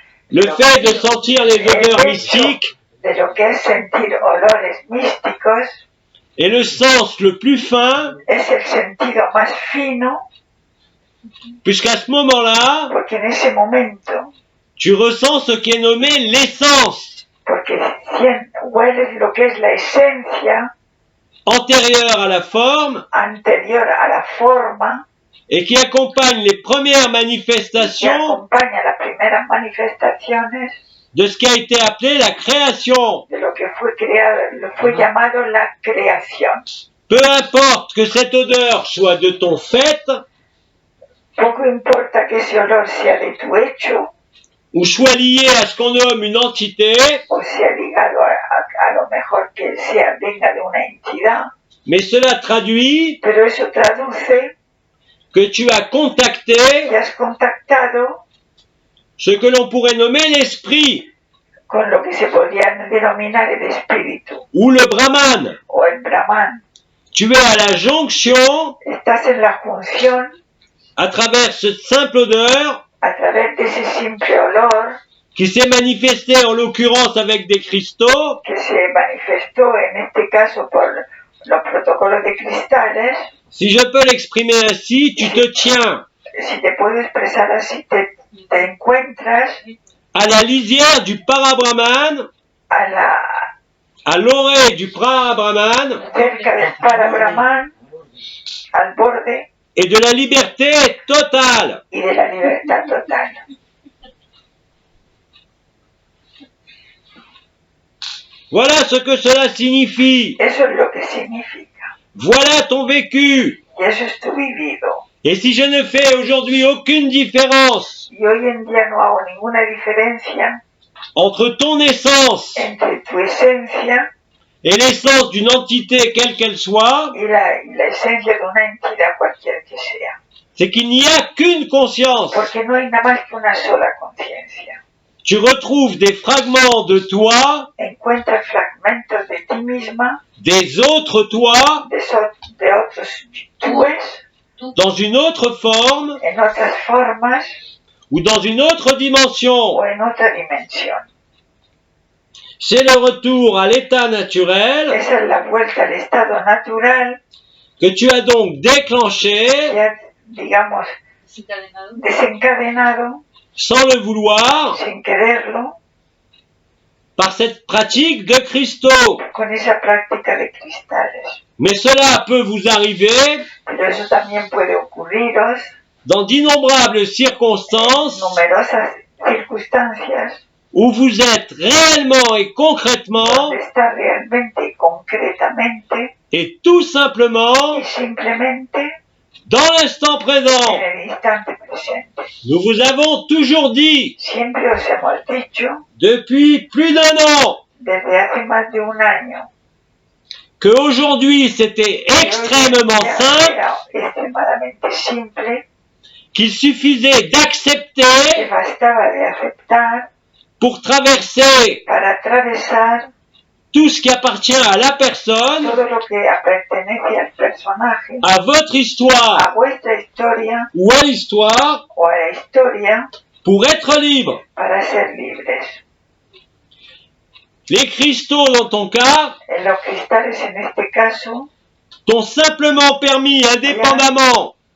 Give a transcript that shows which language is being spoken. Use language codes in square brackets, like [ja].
[fr] le fait de sentir les odeurs mystiques [es] de lo que es sentir olores místicos, [fr] et le sens le plus fin, [es] es el sentido más fino, [fr] Puisqu'à ce moment-là, [es] porque en ese momento, [fr] tu ressens ce qui est nommé l'essence, [es] porque hueles lo que es la esencia [fr] antérieure à la forme, [es] anterior a la forma, [fr] et qui accompagne les premières [es] que [fr] manifestations [es] acompaña las primeras manifestaciones [fr] de ce qui a été appelé la création. [es] de lo que fue creado, fue llamado la creación. [fr] Peu importe que cette odeur soit de ton fait, [es] Poco importa que ese olor sea de tu hecho [fr] ou soit lié à ce qu'on nomme une entité, [es] o sea ligado a lo mejor que sea venga de una entidad, [fr] mais cela traduit [es] pero eso traduce [fr] que tu as contacté [es] que has contactado [fr] ce que l'on pourrait nommer l'esprit, [es] con lo que se podría denominar el espíritu [fr] ou le Brahman. [es] o el Brahman. [fr] Tu es à la jonction, [es] Estás en la función [fr] à travers cette simple odeur, [es] a través de ese simple olor [fr] qui s'est manifestée en l'occurrence avec des cristaux, [es] que se manifestó en este caso por los protocolos de cristales. [fr] si je peux l'exprimer ainsi, tu te tiens [es] Si te puedo expresar así, te encuentras [fr] à la lisière du Parabrahman, à l'orée du Parabrahman, [es] cerca del Parabrahman, al borde [fr] et de la liberté totale. [es] y de la libertad total. [fr] Voilà ce que cela signifie. [es] Eso es lo que significa. [fr] Voilà ton vécu. [es] Y eso es tu vivido. [fr] Et si je ne fais aujourd'hui aucune différence [es] Y hoy en día no hago ninguna diferencia [fr] entre ton essence [es] entre tu esencia [fr] et l'essence d'une entité quelle qu'elle soit, [es] y la esencia de una entidad cualquiera que sea. [fr] c'est qu'il n'y a qu'une conscience. [es] Porque no hay nada más que una sola conciencia. [fr] Tu retrouves des fragments de toi, [es] Encuentras fragmentos de ti misma, [fr] des autres toi, [es] de otros túes, [fr] dans une autre forme [es] en otras formas [fr] ou dans une autre dimension. [es] o en otra dimensión. [fr] C'est le retour à l'état naturel [es] Esa es la vuelta al estado natural [fr] que tu as donc déclenché [es] que has, digamos, desencadenado [fr] sans le vouloir [es] sin quererlo [fr] par cette pratique de cristaux. [es] con esa práctica de cristales. [fr] Mais cela peut vous arriver [es] Pero eso también puede ocurriros [fr] dans d'innombrables circonstances [es] numerosas circunstancias [fr] où vous êtes réellement et concrètement [es] donde está realmente y concretamente [fr] et tout simplement [es] y simplemente [fr] dans l'instant présent. [es] en el instante presente. [fr] Nous vous avons toujours dit, [es] Siempre os hemos dicho [fr] depuis plus d'1 an, [es] desde hace más de un año [fr] qu'aujourd'hui c'était extrêmement simple, [es] era extremadamente simple, [fr] qu'il suffisait [es] que [fr] d'accepter [es] bastaba de aceptar [fr] pour traverser [es] para atravesar [fr] tout ce qui appartient à la personne, [es] todo lo que pertenece al personaje, [fr] à votre histoire [es] a vuestra historia [fr] ou à l'histoire, [es] o a la historia [fr] pour être libre. [es] para ser libres. [fr] Les cristaux, dans ton cas, [es] En los cristales, en este caso, [fr] t'ont simplement permis, indépendamment